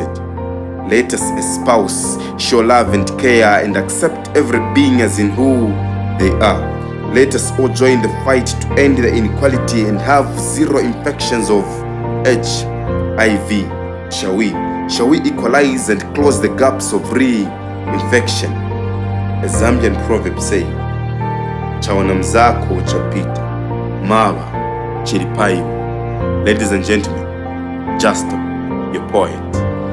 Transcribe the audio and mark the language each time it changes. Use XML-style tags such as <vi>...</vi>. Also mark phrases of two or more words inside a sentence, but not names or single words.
<en>Let us espouse, show love and care, and accept every being as in who they are. Let us all join the fight to end the inequality and have zero infections of HIV. Shall we? Shall we equalize and close the gaps of reinfection? A Zambian proverb say,</en> <ny>"Chawana mzako chapita, mawa chilipayo."</ny> <en>Ladies and gentlemen, Justoal-YoPoet.</en>